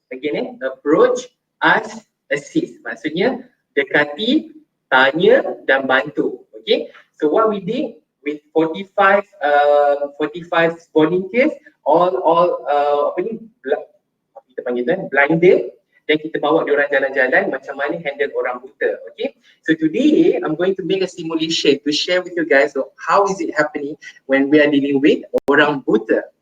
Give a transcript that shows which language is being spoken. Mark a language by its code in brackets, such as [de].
[en] Again, approach, ask, assist. [ms] Maksudnya dekati, tanya dan bantu. [en] Okay. So what we did with 45 volunteers, all [ms] kita panggil kan [en] blinded. [ms] Dan kita bawa diorang jalan-jalan macam mana handle orang buta. [en] Okay, so today I'm going to make a simulation to share with you guys how is it happening when we are dealing with [ms] orang buta.